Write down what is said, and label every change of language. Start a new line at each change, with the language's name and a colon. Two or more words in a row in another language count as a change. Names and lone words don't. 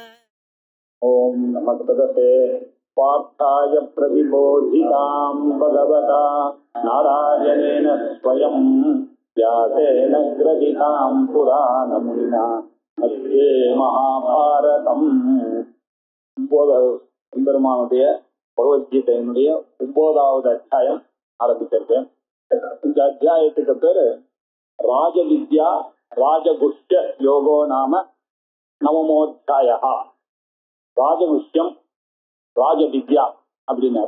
Sanskrit: ओम नमः भगवते पार्थाय प्रतिबोधितां भगवता नारायणेन स्वयं व्यासेन ग्रथितां पुराणमुनिना मध्ये महाभारतम्
Tamil: பெருமானுடைய பகவத்கீதையினுடைய 9வது அத்தியாயம் ஆரம்பிச்சிருக்கேன். இந்த அத்தியாயத்துக்கு பேரு
Sanskrit: राजविद्या राजगुह्य योगो नाम नवमोऽध्याय. राजगुह्यम् राजविद्या
Tamil: அப்படின்னாரு.